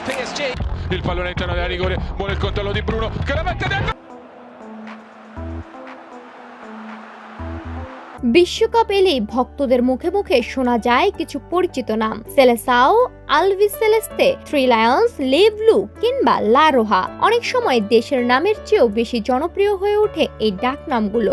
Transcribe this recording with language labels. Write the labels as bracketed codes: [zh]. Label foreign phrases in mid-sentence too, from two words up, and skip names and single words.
[it] PSG. Il pallone all'interno della rigore, buono il controllo di Bruno che la mette dentro. [bn] বিশ্বকাপ এলেই ভক্তদের মুখে মুখে শোনা যায় কিছু পরিচিত নাম। সেলেসাও, আলবিসেলেস্তে, থ্রি লায়ন্স, লে ব্লু কিংবা লা রোহা। অনেক সময় দেশের নামের চেয়েও বেশি জনপ্রিয় হয়ে ওঠে এই ডাক নামগুলো।